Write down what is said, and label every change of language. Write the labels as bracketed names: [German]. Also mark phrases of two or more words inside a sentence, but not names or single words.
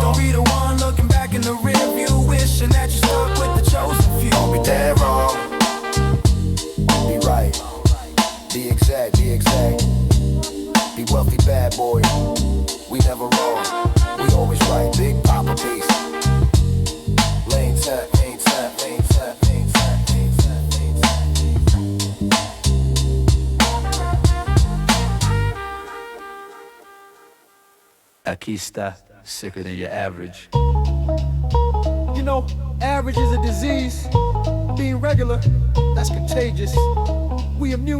[English] Don't be the one looking back in the rear view, wishing that you stuck with the chosen few. Don't be dead wrong. Be right. Be exact, be exact. Be wealthy bad boy. We never wrong. We always right. Big Papa peace. Lane tap, lane tap, lane tap, lane tap, lane tap, lane tap. [Spanish] Aquí está, [English] sicker than your average. You know, average is a disease. Being regular, that's contagious. We immune